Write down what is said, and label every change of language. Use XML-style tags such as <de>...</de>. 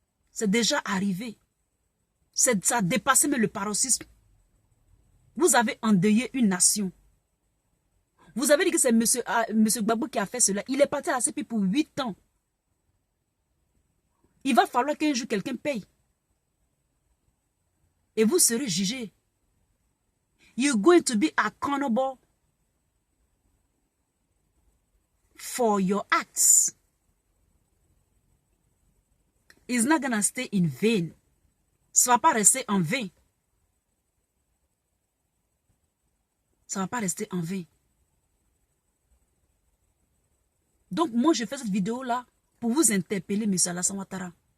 <fr>C'est déjà arrivé. Ça a dépassé même le paroxysme. Vous avez endeuillé une nation. Vous avez dit que c'est monsieur Gbagbo qui a fait cela. Il est parti à la CPI pour 8 ans. Il va falloir qu'un jour quelqu'un paye. Et vous serez jugé.</fr> <en>You're going to be accountable for your acts. It's not gonna stay in vain.</en> <fr>Ça ne va pas rester en vain. Ça ne va pas rester en vain. Donc, moi, je fais cette vidéo-là pour vous interpeller, monsieur Alassane Ouattara.</fr>